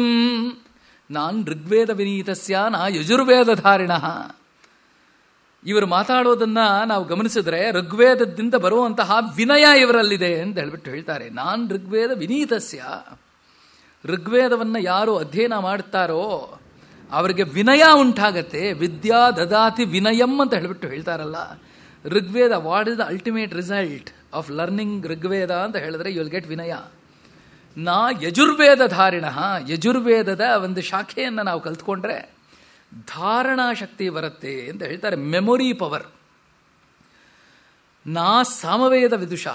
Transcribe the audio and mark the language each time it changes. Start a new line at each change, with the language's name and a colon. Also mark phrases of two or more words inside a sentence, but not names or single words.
Sanskrit: ನಾನ್ ಋಗ್ವೇದ ವಿನೀತಸ್ಯ ನಾ ಯಜುರ್ವೇದಧಾರಿಣಃ.
Kannada: ಇವರು ಮಾತಾಡೋದನ್ನು ನಾವು ಗಮನಿಸಿದ್ರೆ ಋಗ್ವೇದದಿಂದ ಬರುವಂತಹ ವಿನಯ ಇವರಲ್ಲಿದೆ ಅಂತ ಹೇಳಿಬಿಟ್ಟು ಹೇಳ್ತಾರೆ.
Sanskrit: ನಾನ್ ಋಗ್ವೇದ ವಿನೀತಸ್ಯ.
Kannada: ಋಗ್ವೇದವನ್ನು ಯಾರು ಅಧ್ಯಯನ ಮಾಡ್ತಾರೋ ಅವರಿಗೆ ವಿನಯ ಉಂಟಾಗತ್ತೆ.
Sanskrit: ವಿದ್ಯಾ ದದಾತಿ ವಿನಯಂ
Kannada: ಅಂತ ಹೇಳಿಬಿಟ್ಟು ಹೇಳ್ತಾರಲ್ಲ.
English: ಋಗ್ವೇದ, what is the ultimate result of learning
Kannada: ಋಗ್ವೇದ ಅಂತ ಹೇಳಿದ್ರೆ
English: you will get ವಿನಯ.
Sanskrit: ನಾ ಯಜುರ್ವೇದಧಾರಿಣ.
Kannada: ಯಜುರ್ವೇದದ ಒಂದು ಶಾಖೆಯನ್ನು ನಾವು ಕಲ್ತ್ಕೊಂಡ್ರೆ ಧಾರಣಾ ಶಕ್ತಿ ಬರುತ್ತೆ ಅಂತ ಹೇಳ್ತಾರೆ.
English: memory power.
Sanskrit: ನಾ ಸಾಮವೇದ ವಿದುಷಃ.